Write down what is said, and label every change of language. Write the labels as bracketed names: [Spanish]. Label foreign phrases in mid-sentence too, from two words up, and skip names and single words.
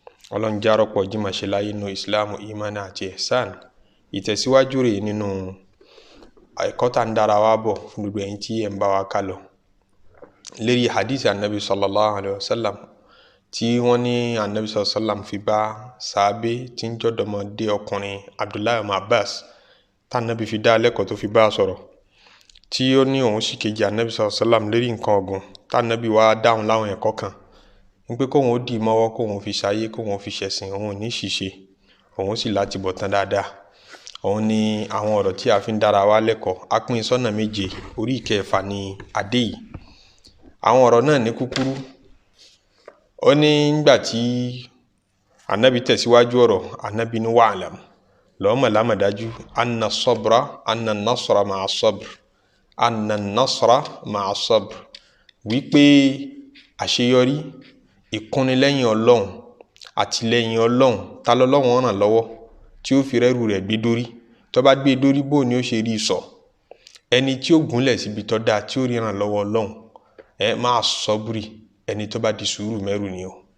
[Yoruba] Ọlọ́run já rọ́pọ̀ jímọ̀ ṣe láyé nínú Ìsìlámù, ìmánì àti ihsan. Ìtẹ̀síwájú rèé nínú ẹ̀kọ́ tá ń dára wa bọ̀ fún gbogbo ẹ̀yin tí ẹ ń bá wa ká lọ. Lérí hadith Ànábì [Arabic] صلى الله عليه وسلم [Yoruba] tí wọ́n ní Ànábì [Arabic] صلى الله عليه وسلم [Yoruba] fi bá sàábé tí ń jọ́dọ̀mọdé ọkùnrin Abdullahi ọmọ Abbas, tá Ànábì fi dá lẹ́kọ̀ọ́ tó fi bá a sọ̀rọ̀, tí ó ní òun sì kejì Ànábì sallallahu alaihi wasallam lérí nǹkan ọ̀gùn, tá Ànábì wá dáhùn láwọn ẹ̀kọ́ kan, ní pé kóun ó dì í mọ́wọ́, kóun ó fi ṣayé, kóun ó fi ṣẹ̀sìn, òun ò ní ṣìṣe, òun sì láti bọ̀ tán dáadáa. Òun ni àwọn ọ̀rọ̀ tí a fi ń dára wa lẹ́kọ̀ọ́. A pín in sọ́nà méje, orí ìkẹfà ni a dé yìí. Àwọn ọ̀rọ̀ náà ní kúkúrú. Ó ní nígbà tí Ànábì tẹ̀síwájú ọ̀rọ̀, Ànábì ní, "Wa'lam, lọ́ọ́ mọ̀ lámọ̀dájú, [Arabic] أن الصبر أن النصر مع الصبر أن النصر مع الصبر." [Yoruba] Wípé àṣeyọrí, ìkúnnilẹ́yìn Ọlọ́run, àtìlẹ́yìn Ọlọ́run, ta lọ́lọ́run ràn lọ́wọ́ tí ó fi rẹ́rù rẹ̀ gbé dórí? Tó bá gbé dórí, bó ni ó ṣe rí sọ? Ẹni tí ó gúnlẹ̀ síbi tó dáa, tí ó rí ìrànlọ́wọ́ Ọlọ́run, ẹ, [Arabic] مع الصبر, [Yoruba] ẹni tó bá di sùúrù mẹ́rù ni o.